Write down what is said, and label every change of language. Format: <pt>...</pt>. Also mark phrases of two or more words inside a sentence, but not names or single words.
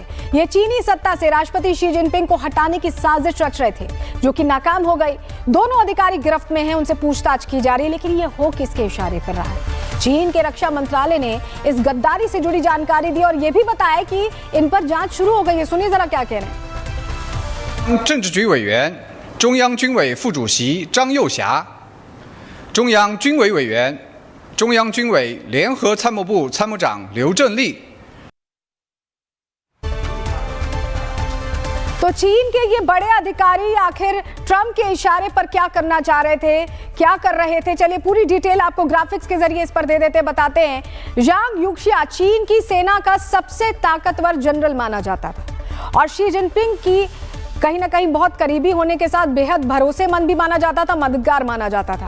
<hi>ये चीनी सत्ता से राष्ट्रपति शी जिनपिंग को हटाने की साजिश रच रहे थे, जो कि नाकाम हो गई। दोनों अधिकारी गिरफ्त में हैं, उनसे पूछताछ की जा रही है, लेकिन ये हो किसके इशारे कर रहा है। चीन के रक्षा मंत्रालय ने इस गद्दारी से जुड़ी जानकारी दी और ये भी बताया कि इन पर जांच शुरू हो गई है। सुनिए जरा क्या कह रहे हैं।</hi> <zh>政治局委员、中央军委副主席张又侠，中央军委委员、中央军委联合参谋部参谋长刘振立。</zh> <hi>तो चीन के ये बड़े अधिकारी आखिर ट्रंप के इशारे पर क्या करना चाह रहे थे, क्या कर रहे थे? चलिए पूरी डिटेल आपको ग्राफिक्स के जरिए इस पर दे देते बताते हैं। जांग यूक्सिया चीन की सेना का सबसे ताकतवर जनरल माना जाता था और शी जिनपिंग की कहीं ना कहीं बहुत करीबी होने के साथ बेहद भरोसेमंद भी माना जाता था, मददगार माना जाता था।</hi>